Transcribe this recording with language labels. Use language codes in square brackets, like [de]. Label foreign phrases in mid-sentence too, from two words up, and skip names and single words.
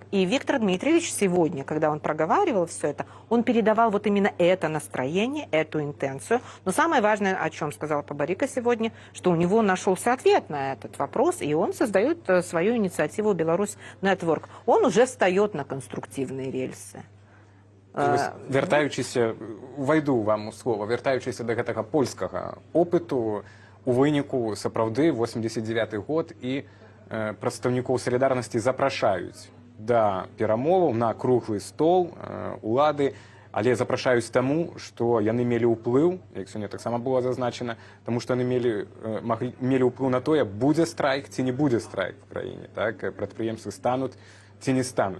[ru] И Виктор Дмитриевич сегодня, когда он проговаривал все это, он передавал вот именно это настроение, эту интенцию. Но самое важное, о чем сказал Бабарико сегодня, что у него нашелся ответ на этот вопрос, и он создает свою инициативу «Беларусь Network». Он уже встает на конструктивные рельсы. [be] Вяртаючыся, увайду вам у слова, вяртаючыся до гэтага польскага опыту, у выніку сапраўды 89 год і прадстаўнікоў салідарнасці запрашаюць да перамоваў на круглы стол улады, але запрашаюць таму, што яны мелі ўплыў, як сёння таксама было зазначана, таму што яны мелі ўплыў на тое, будзе страйк ці не будзе страйк в краіне, так, прадпрыемствы стануць ці не стануць.